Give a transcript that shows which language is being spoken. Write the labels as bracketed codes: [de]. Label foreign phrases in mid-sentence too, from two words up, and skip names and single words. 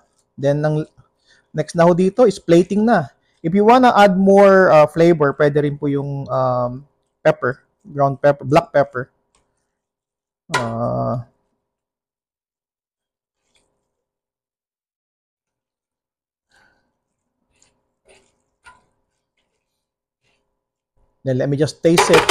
[tl] Then ang next na ho dito is plating na. [en] If you wanna add more flavor, [tl] pwede rin po yung pepper, [en] ground pepper, black pepper. Uh, then let me just taste it.